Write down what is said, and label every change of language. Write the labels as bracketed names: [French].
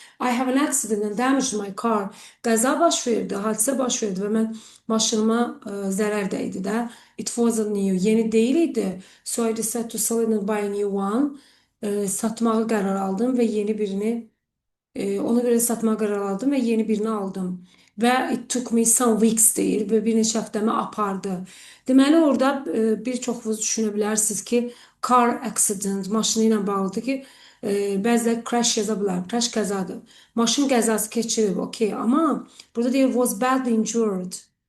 [English] I have an accident and damaged my car. [Azerbaijani] Qəza baş verdi, hadisə baş verdi və mən maşınıma zərər dəydi də. [English] It wasn't new, [Azerbaijani] yeni deyil idi. [English] So I decided to sell it and buy a new one. [Azerbaijani] Satmağı qərar aldım və yeni birini Ona görə satmağa qərar aldım və yeni birini aldım. Və [English] it took me some weeks [Azerbaijani] deyir və bir neçə həftəmi apardı. Deməli orada bir çoxunuz düşünə bilərsiniz ki, car accident maşını ilə bağlıdır ki, bəziləri crash yaza bilər. Crash qəzadır. Maşın qəzası keçirib, okey. Amma burada deyir [English] was badly injured.